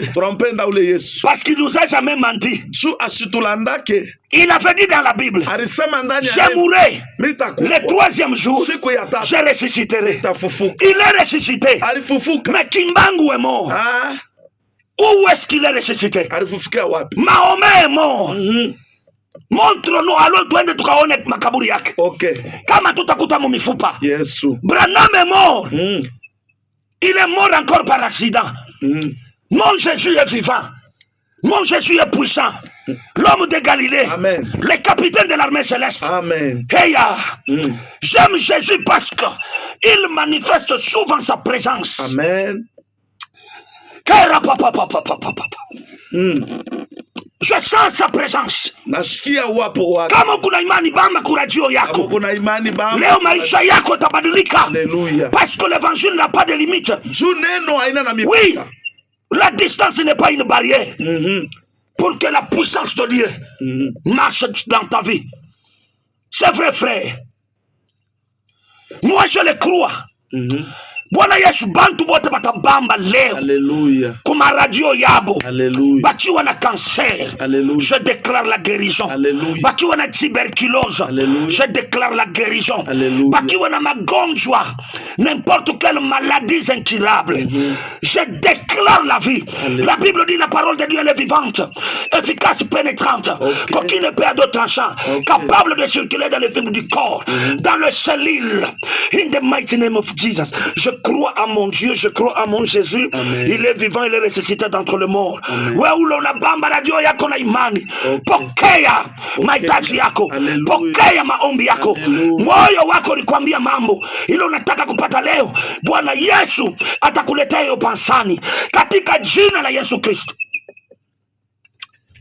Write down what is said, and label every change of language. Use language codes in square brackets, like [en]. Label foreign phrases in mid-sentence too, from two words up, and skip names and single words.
[fr] Parce qu'il nous a jamais menti. Il avait dit dans la Bible, je mourrai le troisième jour, je ressusciterai. Il est ressuscité. Mais Kimbangu est mort. Où est-ce qu'il est ressuscité? Mahomet est mort. Montre-nous, alors [sw] twende tukaone makaburi yake. Kama tutakuta mumifupa. [fr] Branham est mort. Il est mort encore par accident. Mon Jésus est vivant. Mon Jésus est puissant. L'homme de Galilée. Amen. Le capitaine de l'armée céleste. Amen. J'aime Jésus parce qu'il manifeste souvent sa présence. Amen. Je sens sa présence. [sw] Kama kuna imani bamba kuradio yako. Leo maisha yako tabadilika. [fr] Parce que l'évangile n'a pas de limite. Oui, la distance n'est pas une barrière. Pour que la puissance de Dieu marche dans ta vie. C'est vrai, frère. Moi je le crois. [sw] Bwana Yesu bantu bote batabamba leo. [fr] Alléluia. [sw] Kuma radio yabo. [fr] Alléluia. [sw] Bakiwa na cancer. [fr] Alléluia. Je déclare la guérison. Alléluia. [sw] Bakiwa na tuberculose. [fr] Alléluia. Je déclare la guérison. Alléluia. [sw] Bakiwa na magonjwa, [fr] n'importe quelle maladie incurable. Je déclare la vie. Alléluia. La Bible dit la parole de Dieu elle est vivante, efficace, pénétrante, qu'aucune épée à deux tranchants, capable de circuler dans les fibres du corps, dans le cellules. [en] In the mighty name of Jesus. [fr] Je crois à mon Dieu, je crois à mon Jésus. Amen. Il est vivant, il est ressuscité d'entre les morts. [sw] Wewe unabamba radio yako na imani. Pokea mahitaji yako. Pokea maombi yako. Moyo wako nikwambia mambo ile unataka kupata leo. Bwana Yesu atakuletea hiyo pansani katika jina la Yesu Kristo.